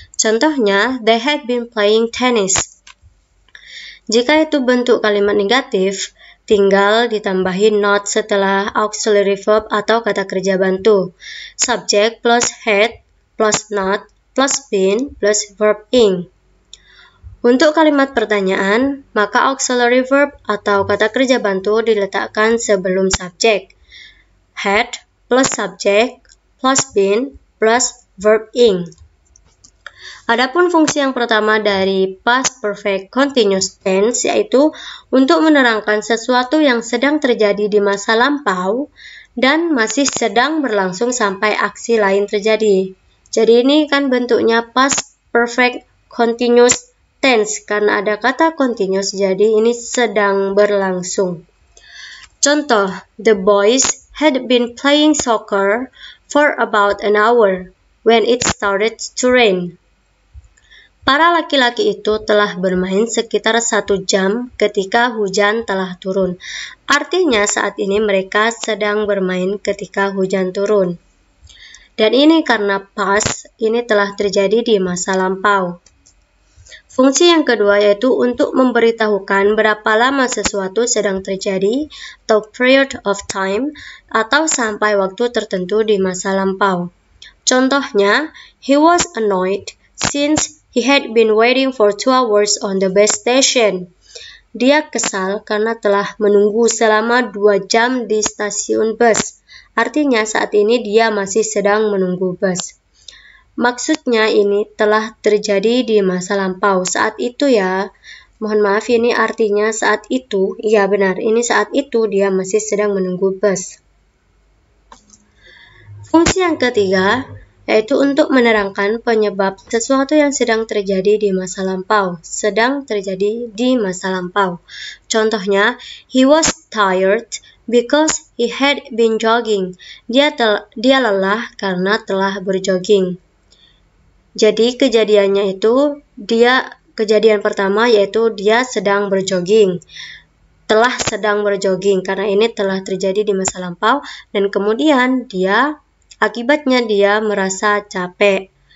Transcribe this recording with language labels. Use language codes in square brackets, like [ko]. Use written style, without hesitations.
[en] Contohnya, they had been playing tennis. [id] Jika itu bentuk kalimat negatif, tinggal ditambahi not setelah auxiliary verb atau kata kerja bantu. [en] Subject plus had plus not plus been plus verb ing. [id] Untuk kalimat pertanyaan, maka auxiliary verb atau kata kerja bantu diletakkan sebelum subjek. [en] Had plus subject plus been plus verb ing. [id] Adapun fungsi yang pertama dari past perfect continuous tense yaitu untuk menerangkan sesuatu yang sedang terjadi di masa lampau dan masih sedang berlangsung sampai aksi lain terjadi. Jadi ini kan bentuknya past perfect continuous tense karena ada kata continuous, jadi ini sedang berlangsung. [en] Contoh, the boys had been playing soccer for about an hour when it started to rain. [id] Para laki-laki itu telah bermain sekitar 1 jam ketika hujan telah turun. Artinya saat ini mereka sedang bermain ketika hujan turun. Dan ini karena past, ini telah terjadi di masa lampau. Fungsi yang kedua yaitu untuk memberitahukan berapa lama sesuatu sedang terjadi atau [en] period of time [id] atau sampai waktu tertentu di masa lampau. [en] Contohnya, he was annoyed since he had been waiting for 2 hours on the bus station. [id] Dia kesal karena telah menunggu selama 2 jam di stasiun bus. Artinya saat ini dia masih sedang menunggu bus. Maksudnya ini telah terjadi di masa lampau. Saat itu ya, mohon maaf ini artinya saat itu, iya benar, ini saat itu dia masih sedang menunggu bus. Fungsi yang ketiga, yaitu untuk menerangkan penyebab sesuatu yang sedang terjadi di masa lampau. Sedang terjadi di masa lampau. [en] Contohnya, he was tired because he had been jogging. [id] Dia lelah karena telah berjogging. Jadi kejadiannya itu kejadian pertama yaitu dia sedang berjogging. Telah sedang berjogging karena ini telah terjadi di masa lampau dan kemudian akibatnya dia merasa capek.